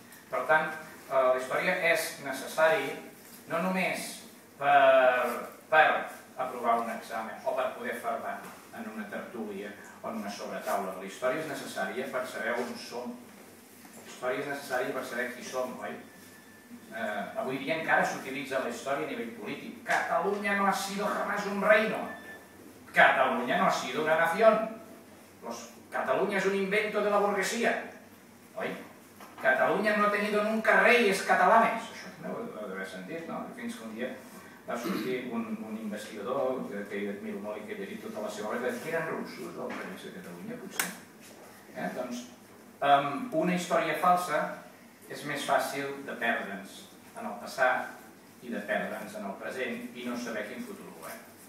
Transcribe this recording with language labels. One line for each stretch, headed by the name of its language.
Catalan: Per tant, la història és necessari no només per aprovar un examen o per poder parlar en una tertúlia o en una sobretaula. La història és necessària per saber on som. La història és necessària per saber qui som, oi? Avui dia encara s'utilitza la història a nivell polític.
Spanish: Catalunya no ha sido jamás un reino. Catalunya no ha sido una nación. Cataluña es un invento de la burguesía. Oi? Catalunya no ha tenido nunca reyes catalanes.
Catalan: Això també ho deu haver sentit, no? Fins que un dia va sortir un investigador que jo admiro molt i que he llegit tota la seva obra, que eren russos, els reis de Catalunya, potser. Doncs, una història falsa és més fàcil de perdre'ns en el passat i de perdre'ns en el present i no saber quin futur volem.